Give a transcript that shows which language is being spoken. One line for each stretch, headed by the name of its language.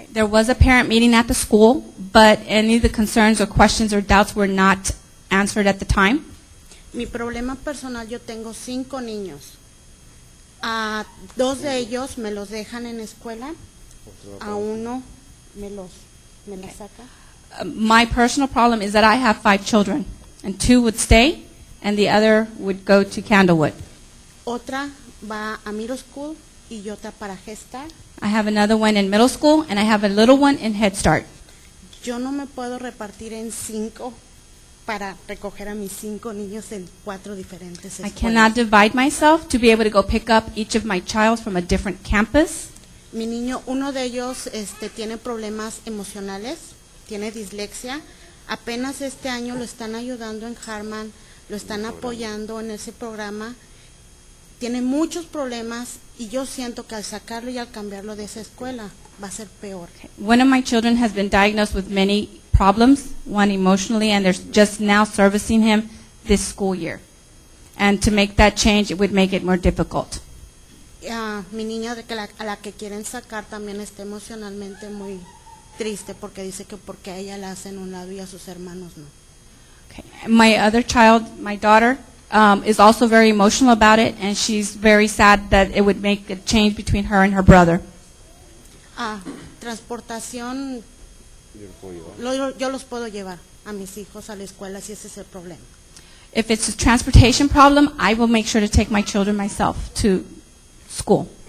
English: There was a parent meeting at the school, but any of the concerns or questions or doubts were not answered at the time.
Spanish: Mi problema personal, yo tengo 5 niños. 2 de ellos me los dejan en escuela, a uno me los saca.
English: My personal problem is that I have 5 children, and 2 would stay, and the other would go to Candlewood.
Spanish: Otra va a middle school y otra para Head Start.
English: I have another one in middle school, and I have a little one in Head Start.
Spanish: Yo no me puedo repartir en 5 para recoger a mis 5 niños en 4 diferentes
English: I
Spanish: escuelas.
English: cannot divide myself to be able to go pick up each of my child from a different campus.
Spanish: Mi niño, uno de ellos tiene problemas emocionales, tiene dislexia. Apenas este año lo están ayudando en Harman, lo están apoyando en ese programa. Tiene muchos problemas y yo siento que al sacarlo y al cambiarlo de esa escuela va a ser peor.
English: One of my children has been diagnosed with many problems, one emotionally, and they're just now servicing him this school year. And to make that change, it would make it more difficult.
Spanish: Mi niña a la que quieren sacar también está emocionalmente muy triste porque dice que porque a ella la hacen a un lado y a sus hermanos no.
English: Okay. My other child, my daughter, is also very emotional about it, and she's very sad that it would make a change between her and her brother.
Spanish: Transportación, yo los puedo llevar a mis hijos a la escuela si ese es el problema.
English: If it's a transportation problem, I will make sure to take my children myself to school.